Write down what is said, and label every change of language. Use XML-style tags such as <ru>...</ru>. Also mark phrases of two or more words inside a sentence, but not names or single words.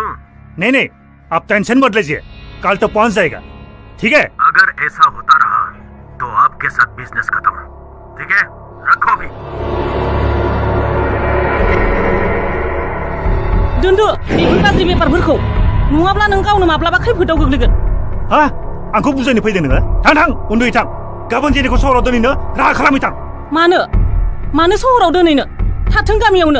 <hi>नहीं आप टेंशन मत लीजिए कल तो पहुंच जाएगा ठीक है अगर ऐसा होता रहा तो आपके साथ बिजनेस खत्म ठीक है रखो भी</hi> <brx>दोनदो बेफोर गाज्रि बेफारफोरखौ नङाब्ला नों गावनो माब्लाबा खैफोदाव गोग्लैगोन हा आंखौ बुजायनो फैदों नोङो थां उन्दुयै थां गाबोन जेनिखौ सहराव दोनैनो राहा खालामै थां मानो सहराव दोनैनो थाथों गामियावनो</brx>